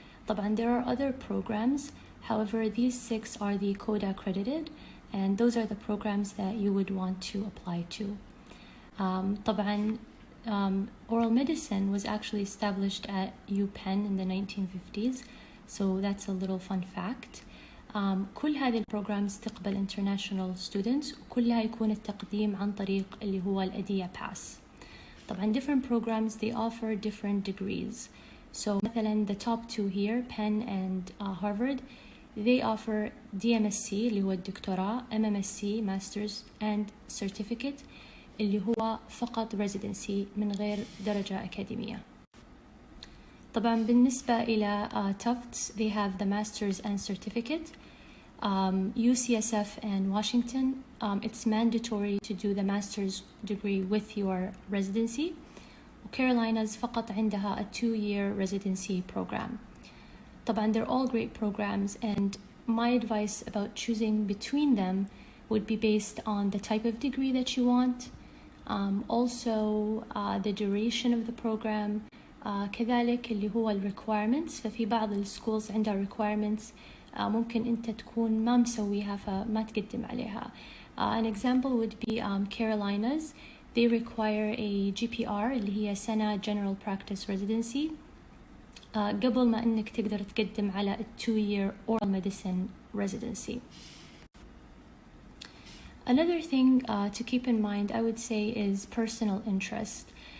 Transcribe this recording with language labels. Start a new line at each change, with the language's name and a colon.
Arabic: طبعا
English: there are other programs, however these 6 are the CODA accredited, and those are the programs that you would want to apply to.
Arabic: طبعا
English: oral medicine was actually established at UPenn in the 1950s, so that's a little fun fact.
Arabic: كل هذه البروجرامز تقبل
English: international students،
Arabic: وكلها يكون التقديم عن طريق اللي هو الأدية pass. طبعا
English: different programs they offer different degrees. So
Arabic: مثلا
English: the top two here, Penn and Harvard, they offer DMSc
Arabic: اللي هو الدكتوراه،
English: MMSc Masters and Certificate
Arabic: اللي هو فقط
English: residency
Arabic: من غير درجة أكاديمية. طبعا بالنسبة إلى
English: Tufts they have the Masters and Certificate. UCSF and Washington, it's mandatory to do the master's degree with your residency. Carolinas
Arabic: فقط عندها
English: a 2-year residency program.
Arabic: طبعا
English: they're all great programs, and my advice about choosing between them would be based on the type of degree that you want, also the duration of the program,
Arabic: كذلك اللي هو
English: requirements.
Arabic: ففي بعض الschools عندها
English: requirements
Arabic: ممكن أنت تكون ما مسويها فما تقدم عليها.
English: An example would be Carolinas. They require a GPR
Arabic: اللي هي سنة
English: General Practice Residency
Arabic: قبل ما أنك تقدر تقدم على
English: a 2-year Oral Medicine Residency. Another thing to keep in mind, I would say, is personal interest.